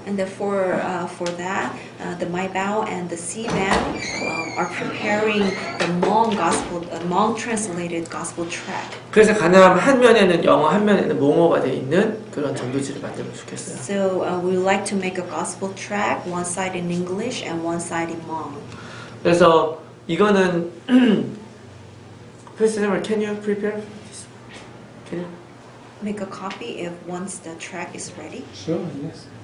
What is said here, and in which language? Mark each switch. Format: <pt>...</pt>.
<en>And for that, the Maibao and the C-band are preparing the Hmong translated gospel tract.</en> <ko>그래서 가능하면 한 면에는 영어, 한 면에는 몽어가 돼 있는 그런 전도지를 만들면 좋겠어요.</ko> <en>So we would like to make a gospel tract, one side in English and one side in Hmong.</en> <ko>그래서 이거는</ko> <en>President, can you prepare this? Can you? Make a copy if once the track is ready. Sure, yes.</en>